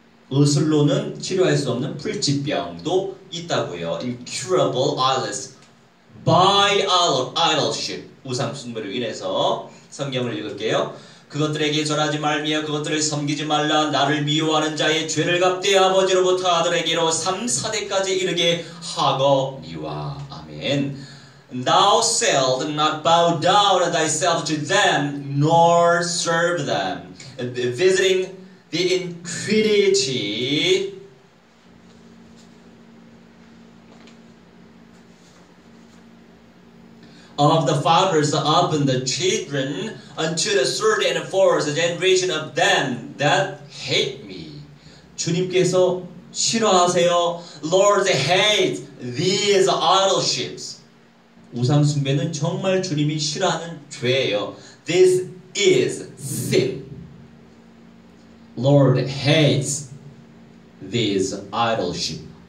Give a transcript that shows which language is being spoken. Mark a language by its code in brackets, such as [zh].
[ko] 의술로는 치료할 수 없는 불치병도 있다고요. [en] Incurable eyeless by idolship. [ko] 우상 숭배로 인해서 성경을 읽을게요. 그것들에게 절하지 말며 그것들을 섬기지 말라. 나를 미워하는 자의 죄를 갚되 아버지로부터 아들에게로 3, 4대까지 이르게 하거니와. 아멘. [en] Thou shalt not bow down thyself to them, nor serve them. Visiting the iniquity of the fathers upon the children unto the third and fourth generation of them that hate me. [ko] 주님께서 싫어하세요. [en] Lord hates these idolships. [ko] 우상 숭배는 정말 주님이 싫어하는 죄예요. [en] This is sin. Lord hates these idolship.